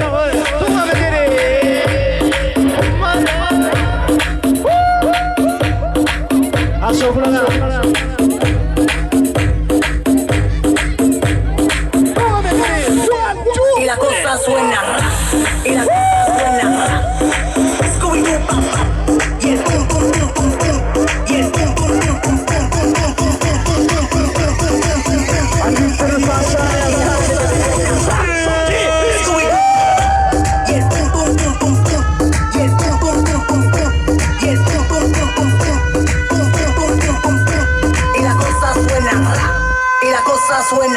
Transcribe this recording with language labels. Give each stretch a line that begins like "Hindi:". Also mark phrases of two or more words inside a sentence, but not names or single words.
Turkish: Devam edelim. Aşağı kulağına. Devam edelim.
Spanish: Y la cosa suena, y la cosa suena. Scooby-Doo, y el pum pum pum pum pum, y el pum pum pum pum pum pum pum pum pum pum suena.